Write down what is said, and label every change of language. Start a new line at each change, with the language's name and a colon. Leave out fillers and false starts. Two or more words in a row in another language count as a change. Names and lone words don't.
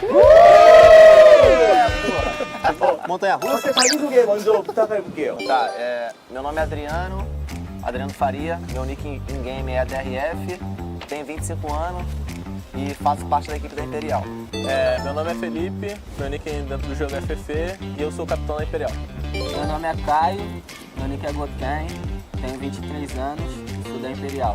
Portuguese: Montanha russa.
Korean: 자기소개 먼저 부탁해볼게요.
Portuguese: Tá, meu nome é Adriano Faria, meu nick em game é DRF, tenho 25 anos e faço parte da equipe da Imperial. Meu nome é Felipe, meu nick dentro do jogo é FF e eu sou o capitão da Imperial. Meu nome é Caio, meu nick é Goten, tenho 23 anos e sou da Imperial.